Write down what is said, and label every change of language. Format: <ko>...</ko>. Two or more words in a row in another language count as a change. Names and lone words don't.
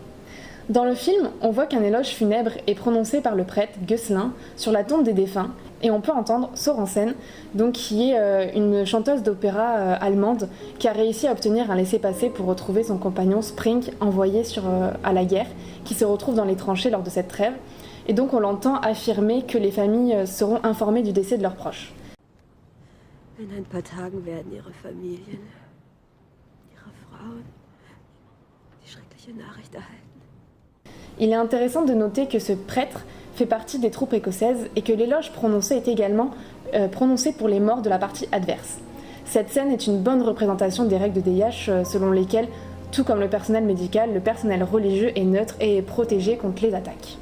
<fr>Dans le film, on voit qu'un éloge funèbre est prononcé par le prêtre Gosselin sur la tombe des défunts, et on peut entendre Sorensen, qui est une chanteuse d'opéra allemande qui a réussi à obtenir un laissez-passer pour retrouver son compagnon Spring envoyé à la guerre, qui se retrouve dans les tranchées lors de cette trêve. Et donc on l'entend affirmer que les familles seront informées du décès de leurs proches.</fr> <de>In ein paar Tagen werden ihre Familien, ihre Frauen, die schreckliche Nachricht erhalten.</de> <fr>Il est intéressant de noter que ce prêtre fait partie des troupes écossaises et que l'éloge prononcé est également prononcé pour les morts de la partie adverse. Cette scène est une bonne représentation des règles de DIH selon lesquelles, tout comme le personnel médical, le personnel religieux est neutre et est protégé contre les attaques.</fr>